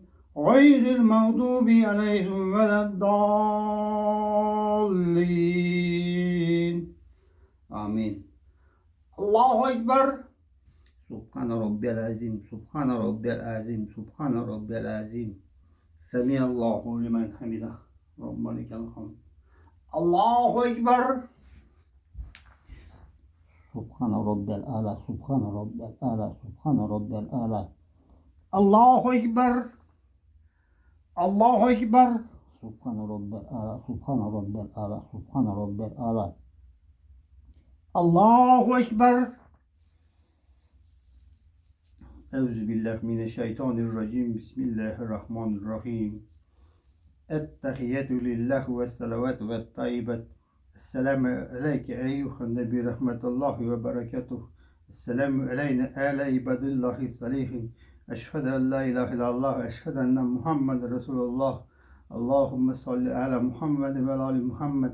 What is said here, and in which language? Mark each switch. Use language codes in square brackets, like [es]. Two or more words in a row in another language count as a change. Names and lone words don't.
[ar] غير المغضوب عليهم ولا الضالين. آمين. الله أكبر. سبحان ربي العظيم، سبحان ربي العظيم، سبحان ربي العظيم. سمع الله لمن حمده. ربنا لك الحمد. الله أكبر. سبحان ربي الأعلى، سبحان ربي الأعلى، سبحان ربي الأعلى. الله أكبر. الله أكبر. سبحان ربي الأعلى، سبحان ربي الأعلى، سبحان ربي الأعلى. الله أكبر. أعوذ بالله من الشيطان الرجيم. بسم الله الرحمن الرحيم. التحيات لله والصلوات والطيبات. السلام عليك أيها النبي رحمة الله وبركاته. السلام علينا على عباد الله الصالحين. أشهد أن لا إله إلا الله. أشهد أن محمدا رسول الله. اللهم صل على محمد وآل محمد.